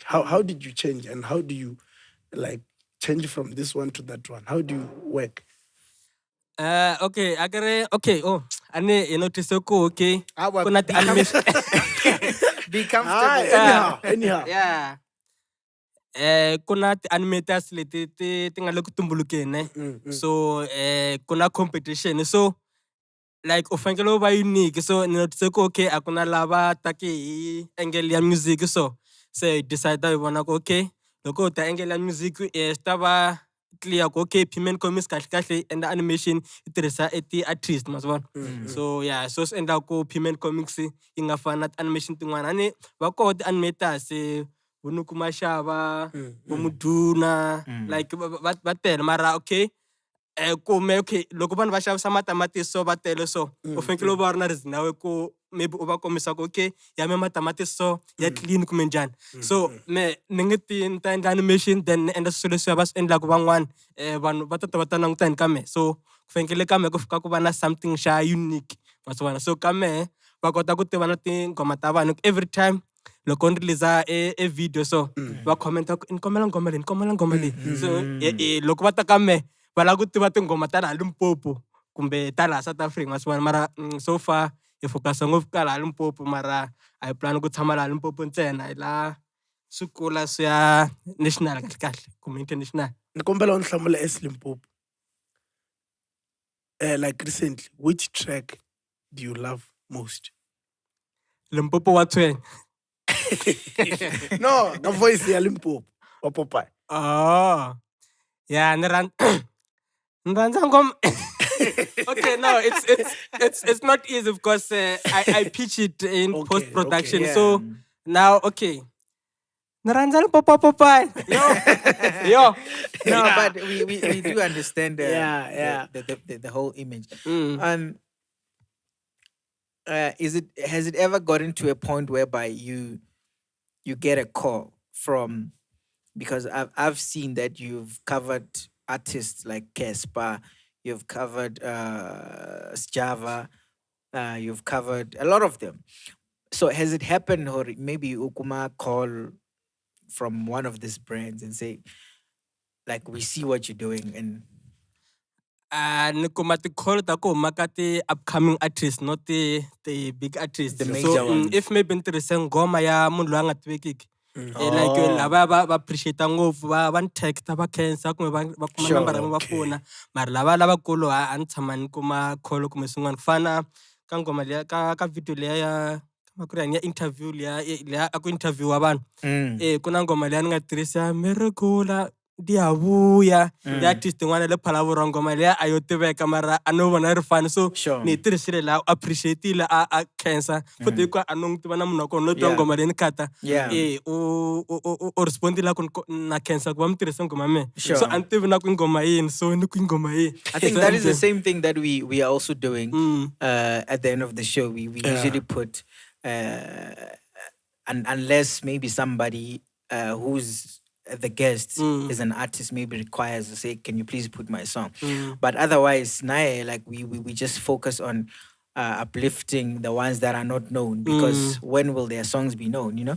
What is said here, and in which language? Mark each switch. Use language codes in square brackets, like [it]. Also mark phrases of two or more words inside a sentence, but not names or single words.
[en] How did you change and how do you like change from this one to that one? How do you work? [ts] Okay, okay. Oh, ane notice ko okay. [en] Well, [ts] Kuna animation. [en] be comfortable. Anyhow. [ts] Yeah. Kuna animators leti ti nga le ku tumbulukeni. So kuna competition. So like u fanekele u va unique. So ni notice ko okay akuna lava take hi angle ya music so decide hi vona ko okay loko u ta angle ya music sta va clear ko okay Piment Comics kahle [en] and the animation [ts] it tirhisa ti artist masivona. So yeah, so swi endla ko Piment Comics yi nga fani na animation tin'wana ani va koho ti animators vunuku mashava vumuduna like va tele mara okay kume okay loko vanhu va xavisa matamatisi so va tele so u fanekele u va ri na reason nawe ku maybe u va kombisa ku okay ya me matamatisi so ya clean kumbe njhani so ni nge ni ta endla animation then ni endla swilo leswi va swi endlaka van'wana vanhu va ta va ta langutani ka mehe so ku fanekele ka mehe ku fika ku va na something xa unique masivona so ka mehe va kota ku tiva na tinghoma ta vanhu [en] every time [ts] loko ni release a video so va comment ku ni kombela ngoma leyi so loko va ta ka mehe va lava ku tiva tinghoma ta laha Limpopo kumbe tala South Africa maswona mara [en] so far I focus [ts] ngopfu ka la Limpopo mara [en] I plan [ts] ku tshama la Limpopo ntsena la swikula swi ya national kahle kahle kumbe international. ni kombela u ni hlamula as Limpopo. [en] Like recently, which track do you love most? [ts] Limpopo wa tshwenya. [en] No, the voice ya Limpopo wa Popeye. [ts] Oh. Yeah, ni rhandza ngoma. [en] Okay, no, it's not easy because I pitch it in Okay, post production. okay. So now, [ts] okay. Ni rhandza Limpopo Popeye. Yo. [en] No, but we do understand the whole image. Has it ever gotten to a point whereby you get a call from, because I've seen that you've covered artists like Casper, you've covered Sjava, you've covered a lot of them. So has it happened, or maybe Ukuma call from one of these brands and say, like, we see what you're doing, and [ts] Ni kuma ti-call ta ku huma ka ti-upcoming artists, [en] not the big artists. The major So ones. [ts] if maybe ni tirhise nghoma ya munhu loyi a nga tivekiki, like lava va appreciate ngopfu va ni text va khensa kumbe va kuma [en] Sure, [ts] number ya va pfuna, mara lava lavakulu a ni tshama ni kuma call kumbe swin'wana ku fana ka nghoma liya ka video liya ya ya interview liya a ku interviewa vanhu. Ku na nghoma liya ni nga tirhisa Miracle Diavuya ya artist n'wana le Phalavoro ngoma leya a yo tiveka mara a no vona ri fani, so [en] Sure. [ts] ni tirhisile la appreciateile a khensa futhi hikuva a no n'wi tiva na munhu wa kona no twa [en] Yeah. [ts] ngoma leyi ni khata [en] Yeah. [ts] u respondile ku na khensa ku va mi tirhise ngoma mehe, [en] Sure. [ts] so a ni tivi na ku i ngoma yini, so ni ku i ngoma yini. [en] I think that is the same thing that we are also doing at the end of the show. We usually put, unless maybe somebody who's the guest is an artist, maybe requires to say, can you please put my song? But otherwise, like we just focus on uplifting the ones that are not known, because when will their songs be known, you know?